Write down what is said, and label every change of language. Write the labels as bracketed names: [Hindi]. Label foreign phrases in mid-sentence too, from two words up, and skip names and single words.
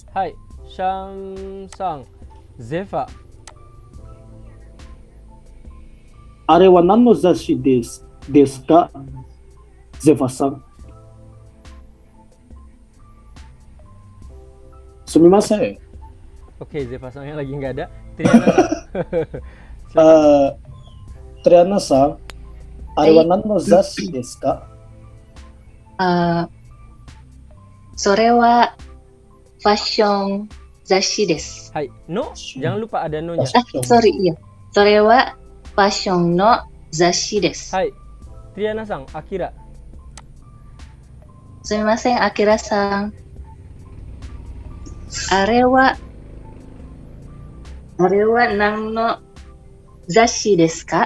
[Japanese] はい、シャムさん、ゼファ。あれは何の雑誌ですか？ゼファさん。すみません。 [Indonesian] Oke, Zefa sang yang lagi nggak ada. Triana [Japanese] Triana さん、あれは何の雑誌ですか？それはファッション雑誌です。はい、no, [Indonesian] jangan lupa ada no-nya. Sorry, iya. [Japanese] それはファッションの雑誌です。はい、Triana sang, Akira. すみません、アキラさん。あれは何の雑誌ですか？